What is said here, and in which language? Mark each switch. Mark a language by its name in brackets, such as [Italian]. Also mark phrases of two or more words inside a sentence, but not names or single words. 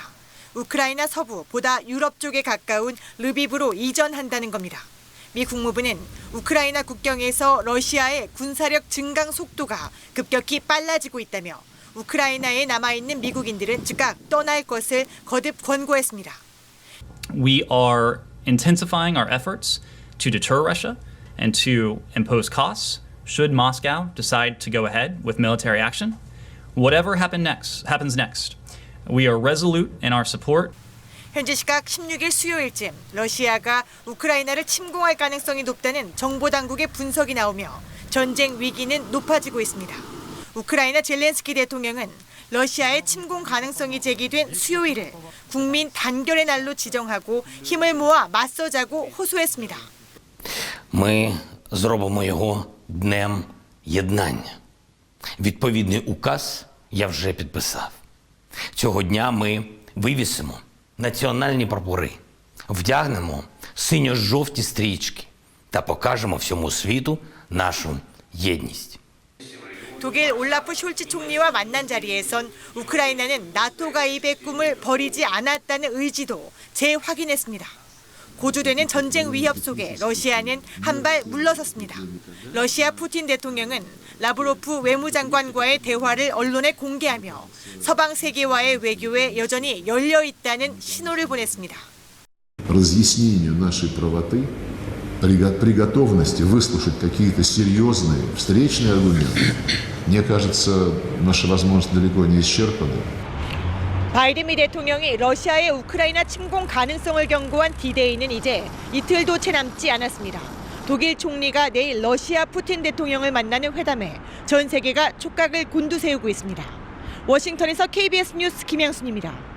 [Korean] 우크라이나 서부 보다 유럽 쪽에 가까운 르비브로 이전한다는 겁니다. 미 국무부는 우크라이나 국경에서 러시아의 군사력 증강 속도가 급격히 빨라지고 있다며 우크라이나에 남아있는 미국인들은 즉각 떠날 것을 거듭 권고했습니다. [English] We are intensifying our efforts to deter Russia and to impose costs should Moscow decide to go ahead with military action. Whatever happens next, we are resolute in our support. [Korean] 현지 시각 16일 수요일쯤 러시아가 우크라이나를 침공할 가능성이 높다는 정보당국의 분석이 나오며 전쟁 위기는 높아지고 있습니다. 우크라이나 젤렌스키 대통령은 러시아의 침공 가능성이 제기된 수요일을 국민 단결의 날로 지정하고 힘을 모아 맞서자고 호소했습니다. [Ukrainian] Ми зробимо його днем єднання. Відповідний указ я вже підписав. Цього дня ми вивісимо національні прапори, вдягнемо синьо-жовті стрічки та покажемо всьому світу нашу єдність. [Korean] 독일 올라프 숄츠 총리와 만난 자리에선 우크라이나는 나토 가입의 꿈을 버리지 않았다는 의지도 재확인했습니다. 고조되는 전쟁 위협 속에 러시아는 한 발 물러섰습니다. 러시아 푸틴 대통령은 라브로프 외무장관과의 대화를 언론에 공개하며 서방 세계와의 외교에 여전히 열려 있다는 신호를 보냈습니다. [Russian] Разъяснению нашей правоты, при готовности выслушать какие-то серьезные встречные аргументы, мне кажется, наша возможность далеко не исчерпана. [Korean] 바이든 미 대통령이 러시아의 우크라이나 침공 가능성을 경고한 D-Day는 이제 이틀도 채 남지 않았습니다. 독일 총리가 내일 러시아 푸틴 대통령을 만나는 회담에 전 세계가 촉각을 곤두세우고 있습니다. 워싱턴에서 KBS 뉴스 김양순입니다.